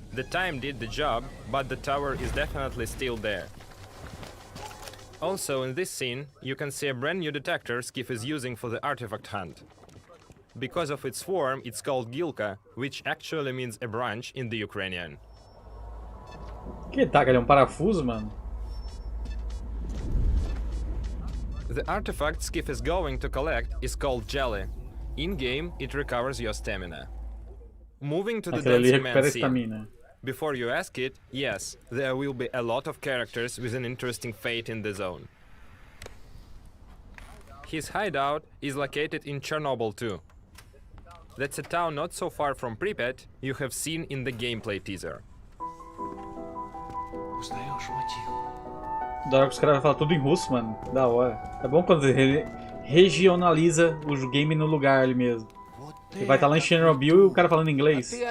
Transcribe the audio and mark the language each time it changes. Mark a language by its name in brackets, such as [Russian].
[English] The time did the job, but the tower is definitely still there. Also in this scene, you can see a brand new detector Skiff is using for the artifact hunt. Because of its form, it's called Gilka, which actually means a branch in the Ukrainian. [Portuguese] Que tá, ele é parafuso, mano. [English] The artifact Skiff is going to collect is called Jelly. In-game, it recovers your stamina. Moving to the dancing man scene. Before you ask it, yes, there will be a lot of characters with an interesting fate in the zone. His hideout is located in Chernobyl too. That's a town not so far from Pripyat you have seen in the gameplay teaser. [Portuguese] Da hora que os caras vão falar tudo em russo, mano. Da hora. É bom quando regionaliza o game no lugar ali mesmo. Ele vai estar lá em Chernobyl e o cara falando inglês.